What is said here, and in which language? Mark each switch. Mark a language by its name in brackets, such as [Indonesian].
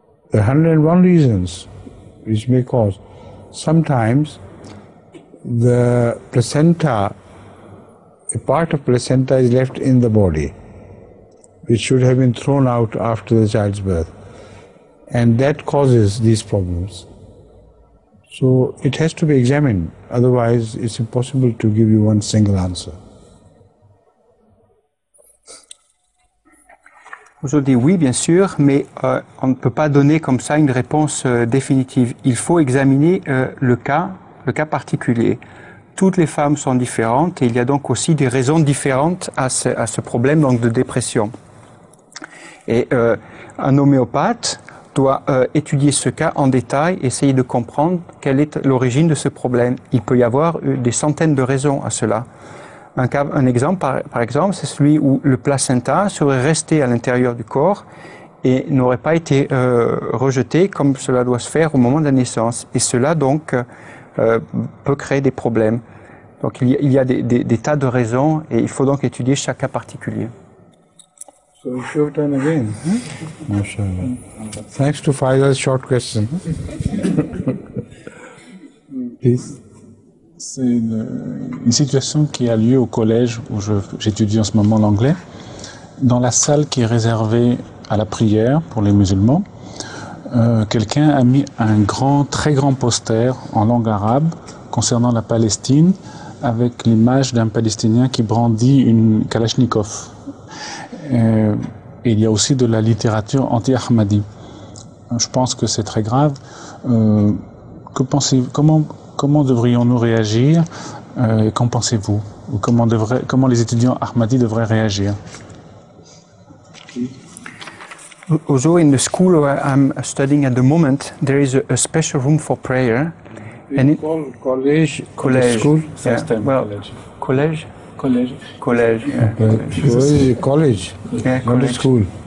[English] There are 101 reasons which may cause. Sometimes the placenta, a part of placenta is left in the body, which should have been thrown out after the child's birth. And that causes these problems. So it has to be examined, otherwise it's impossible to give you one single answer. [French] Aujourd'hui, oui, bien sûr, mais on ne peut pas donner comme ça une réponse définitive. Il faut examiner le cas particulier. Toutes les femmes sont différentes et il y a donc aussi des raisons différentes à ce problème donc, de dépression. Et un homéopathe doit étudier ce cas en détail, essayer de comprendre quelle est l'origine de ce problème. Il peut y avoir des centaines de raisons à cela. Un exemple, par exemple, c'est celui où le placenta serait resté à l'intérieur du corps et n'aurait pas été rejeté comme cela doit se faire au moment de la naissance. Et cela, donc, peut créer des problèmes. Donc, il y a des tas de raisons et il faut donc étudier chaque cas particulier. [English] So it's your turn again. MashaAllah. Thanks to Faiza's short question. Please. [French] C'est une situation qui a lieu au collège où j'étudie en ce moment l'anglais. Dans la salle qui est réservée à la prière pour les musulmans, quelqu'un a mis un très grand poster en langue arabe concernant la Palestine avec l'image d'un Palestinien qui brandit une Kalachnikov. Et il y a aussi de la littérature anti-Ahmadi. Je pense que c'est très grave. Que pensez-vous, comment devrions-nous réagir Qu'en pensez-vous? Ou comment les étudiants Ahmadis devraient réagir? [English] Also, in the school where I'm studying at the moment, there is a special room for prayer. And it, college. School? Yeah. Well, college. College. College. Yeah. College. Yeah, not college. a school.